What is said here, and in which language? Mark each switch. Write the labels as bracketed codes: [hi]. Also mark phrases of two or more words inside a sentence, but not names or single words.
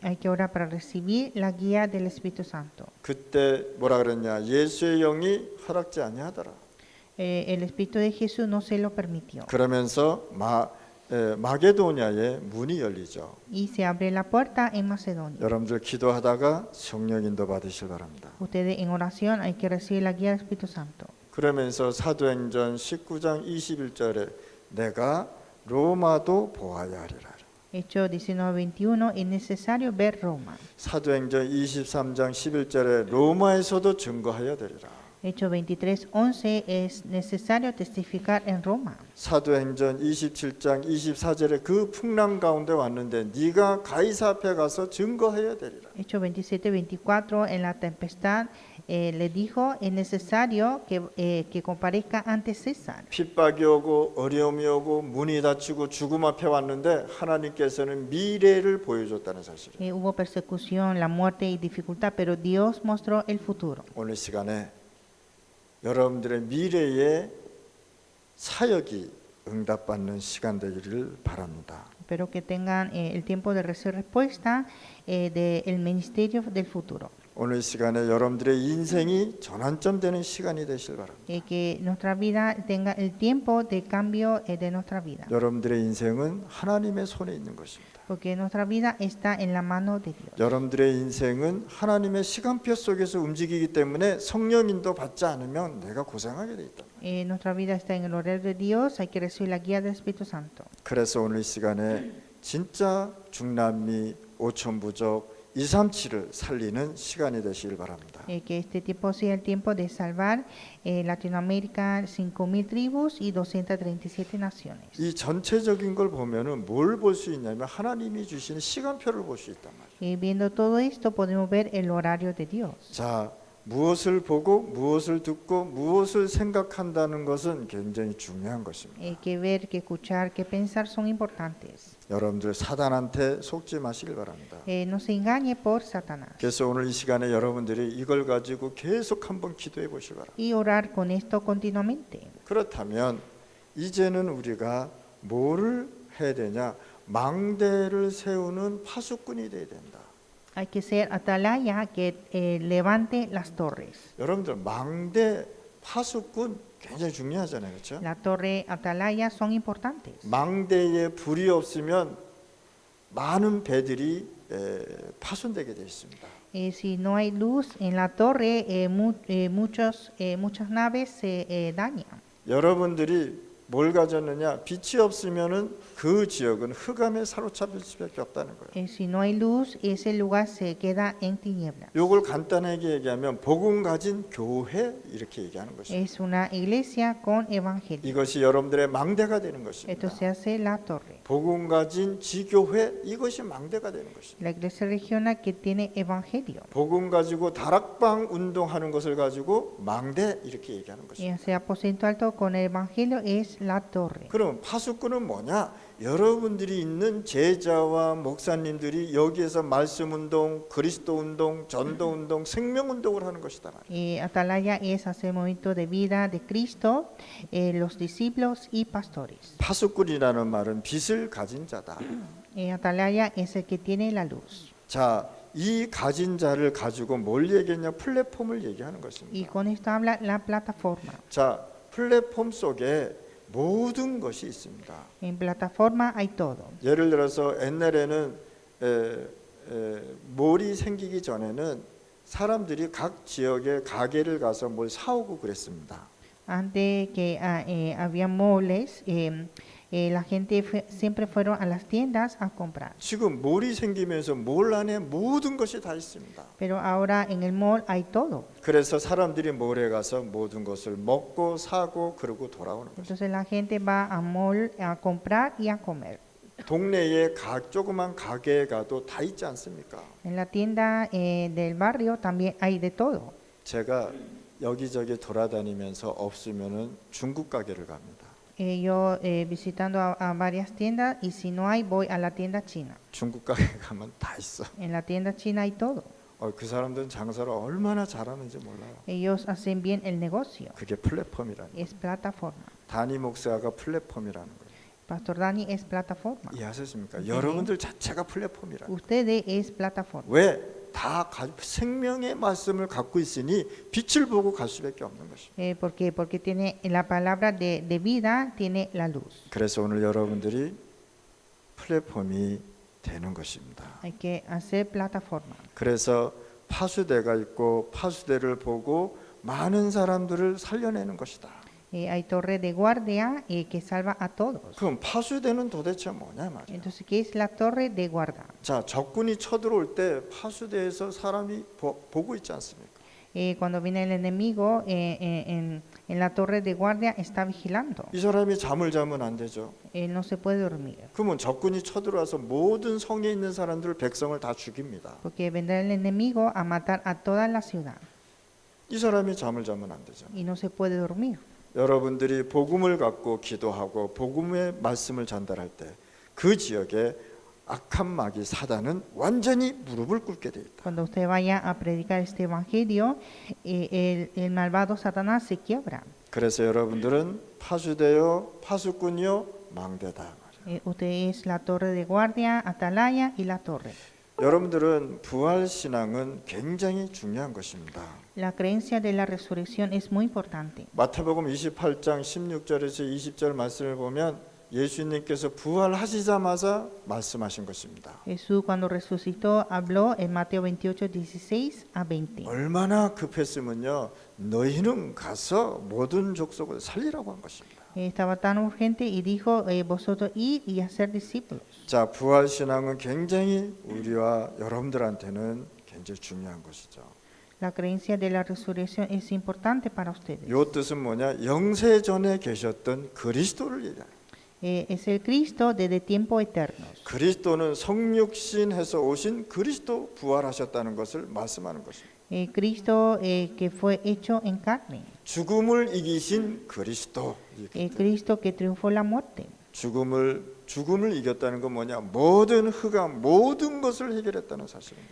[es] Hay que orar para recibir la guía del Espíritu Santo. [ko] 그때 뭐라 그랬냐? 예수의 영이 허락지 아니하더라. [es] El Espíritu de Jesús no se lo permitió. [ko] 그러면서 마게도냐의 문이 열리죠. [es] Y se abre la puerta en Macedonia. [ko] 여러분들 기도하다가 성령 인도 받으실 바랍니다. [es] Ustedes en oración hay que recibir la guía del Espíritu Santo. [ko] 그러면서 사도행전 19장 21절에 내가 로마도 보아야 하리라. [es] Hechos 19:21 es necesario ver Roma. [ko] 사도행전 23장 11절에 로마에서도 증거하여 되리라. [es] Hechos 23:11 es necesario testificar en Roma. [ko] 사도행전 27장 24절에 그 풍랑 가운데 왔는데 네가 가이사 앞에 가서 증거해야 되리라. [es] Hechos 27:24 en la tempestad le dijo es necesario que comparezca ante César. [ko] 핍박이 오고 어려움이 오고 문이 닫히고 죽음 앞에 왔는데 하나님께서는 미래를 보여줬다는 사실. [es] Hubo persecución, la muerte y dificultad, pero Dios mostró el futuro. [ko] 오늘 시간에 여러분들의 미래의 사역이 응답받는 시간 되기를 바랍니다. [es] Espero que tengan el tiempo de recibir respuesta del ministerio del futuro. [ko] 오늘 이 시간에 여러분들의 인생이 전환점 되는 시간이 되실 바랍니다. [es] Que nuestra vida tenga el tiempo de cambio de nuestra vida. [ko] 여러분들의 인생은 하나님의 손에 있는 것입니다. [es] Porque nuestra vida está en la mano de Dios. [ko] 여러분들의 인생은 하나님의 시간표 속에서 움직이기 때문에 성령 인도 받지 않으면 내가 고생하게 돼 있다. [es] Nuestra vida está en el horario de Dios, hay que recibir la guía del Espíritu Santo. [ko] 그래서 오늘 이 시간에 진짜 중남미 5천 부족 237을 살리는 시간이 되시길 바랍니다. [es] Que este tiempo sea el tiempo de salvar Latinoamérica, 5.000 tribus y 237 naciones. [ko] 이 전체적인 걸 보면은 뭘 볼 수 있냐면 하나님이 주시는 시간표를 볼 수 있단 말이에요. [es] Viendo todo esto podemos ver el horario de Dios. [ko] 자, 무엇을 보고 무엇을 듣고 무엇을 생각한다는 것은 굉장히 중요한 것입니다. [es] Que ver, que escuchar, que pensar son importantes. [ko] 여러분들 사단한테 속지 마시길 바랍니다. [es] No se engañe por Satanás. [ko] 그래서 오늘 이 시간에 여러분들이 이걸 가지고 계속 한번 기도해 보시기 바랍니다. [es] Y orar con esto continuamente. [ko] 그렇다면 이제는 우리가 뭐를 해야 되냐? 망대를 세우는 파수꾼이 돼야 된다. [es] Hay que ser atalaya que levante las torres. [ko] 여러분들 망대 파수꾼 굉장히 중요하잖아요, 그렇죠? [es] La torre atalaya son importantes. [ko] 망대에 불이 없으면 많은 배들이 파손되게 되어 있습니다. [es] Si no hay luz en la torre, muchas naves se dañan. [ko] 여러분들이 뭘 가졌느냐? 빛이 없으면은 그 지역은 흑암에 사로잡힐 수밖에 없다는 거예요. [es] Si no hay luz, ese lugar se queda en tinieblas. [ko] 이걸 간단하게 얘기하면 복음 가진 교회 이렇게 얘기하는 것입니다. [es] Es una iglesia con evangelio. [ko] 이것이 여러분들의 망대가 되는 Esto 것입니다. [es] se hace la torre. [ko] 복음 가진 지교회 이것이 망대가 되는 것입니다. [es] La iglesia regional que tiene evangelio. [ko] 복음 가지고 다락방 운동하는 것을 가지고 망대 이렇게 얘기하는 Y 것입니다. [es] ese aposento alto con el evangelio es la torre. [ko] 그럼 파수꾼은 뭐냐? 여러분들이 있는 제자와 목사님들이 여기에서 말씀 운동, 그리스도 운동, 전도 운동, 생명 운동을 하는 것이다 말이에요. [es] Atalaya es hacer movimiento de vida de Cristo, los discípulos y pastores. [ko] 파수꾼이라는 말은 빛을 가진 자다. [es] Atalaya es el que tiene la luz. [ko] 자, 이 가진 자를 가지고 뭘 얘기했냐? 플랫폼을 얘기하는 Y 것입니다. [es] con esto habla la plataforma. [ko] 자, 플랫폼 속에 모든 것이 있습니다. [es] En plataforma hay todo. [ko] 예를 들어서 옛날에는 몰이 생기기 전에는 사람들이 각 지역의 가게를 가서 뭘 사오고 그랬습니다. [es] Antes que había moles, la gente siempre fueron a las tiendas a comprar. [ko] 지금 몰이 생기면서 몰 안에 모든 것이 다 있습니다. [es] Pero ahora en el mall hay todo. [ko] 그래서 사람들이 몰에 가서 모든 것을 먹고 사고 그러고 돌아오는 거죠. [es] Entonces la gente va a mall a comprar y a comer. [ko] 동네에 조그만 가게에 가도 다 있지 않습니까? [es] En la tienda del barrio también hay de todo. [ko] 제가 여기저기 돌아다니면서 없으면은 중국 가게를 갑니다. [es] Yo visitando a varias tiendas y si no hay voy a la tienda china. [ko] 중국 가게 가면 다 있어. [es] En la tienda china hay todo. [ko] 그 사람들은 장사를 얼마나 잘하는지 몰라요. [es] Ellos hacen bien el negocio. [ko] 그게 플랫폼이라는 거예요. [es] Es plataforma. [ko] 다니 목사가 플랫폼이라는 거예요. [es] Pastor Dani es plataforma. [ko] 이해하셨습니까? 네. 여러분들 자체가 플랫폼이라. [es] Ustedes es plataforma. [ko] 왜? 다 생명의 말씀을 갖고 있으니 빛을 보고 갈 수밖에 없는 것입니다. [es] Porque tiene la palabra de vida, tiene la luz. [ko] 그래서 오늘 여러분들이 플랫폼이 되는 것입니다. [es] Hay que hacer plataforma. [ko] 그래서 파수대가 있고 파수대를 보고 많은 사람들을 살려내는 것이다. [es] Hay torre de guardia que salva a todos. [ko] 그럼 파수대는 도대체 뭐냐 말이야. [es] Entonces, ¿qué es la torre de guarda? [ko] 자, 적군이 쳐들어올 때 파수대에서 사람이 보고 있지 않습니까? [es] Cuando viene el enemigo, en la torre de guardia está vigilando. [ko] 이 사람이 잠을 자면 안 되죠. [es] No se puede dormir. [ko] 그러면 적군이 쳐들어와서 모든 성에 있는 사람들 백성을 다 죽입니다. [es] Porque vendrá el enemigo a matar a toda la ciudad. [ko] 이 사람이 잠을 자면 안 되죠. [es] Y no se puede dormir. [ko] 여러분들이 복음을 갖고 기도하고 복음의 말씀을 전달할 때 그 지역에 악한 마귀 사단은 완전히 무릎을 꿇게 돼 있다. [es] Cuando usted vaya a predicar este evangelio, el malvado Satanás se quiebra. [ko] 그래서 여러분들은 파수대요, 파수꾼이요, 망대다. [es] Usted es la torre de guardia, atalaya y la torre. [ko] 여러분들은 부활 신앙은 굉장히 중요한 것입니다. [es] La creencia de la resurrección es muy importante. [ko] 마태복음 28장 16절에서 20절 말씀을 보면 예수님께서 부활하시자마자 말씀하신 것입니다. [es] Jesús cuando resucitó habló en Mateo 28, 16 a 20. [ko] 얼마나 급했으면요, 너희는 가서 모든 족속을 살리라고 한 것입니다. [es] Estaba tan urgente y dijo, vosotros id y hacer discípulos. [ko] 자, 부활 신앙은 굉장히 우리와 여러분들한테는 굉장히 중요한 것이죠. [es] La creencia de la resurrección es importante para ustedes. [ko] 이 뜻은 뭐냐? 영세 전에 계셨던 그리스도를 얘기하는. [es] Es el Cristo desde tiempos eternos. [ko] 그리스도는 성육신해서 오신 그리스도 부활하셨다는 것을 말씀하는 것입니다. [es] Cristo que fue hecho en carne. [ko] 죽음을 이기신 그리스도. [es] Cristo que triunfó la muerte. [ko] 죽음을 이겼다는 건 뭐냐? 모든 흑암, 모든 것을 해결했다는 사실입니다.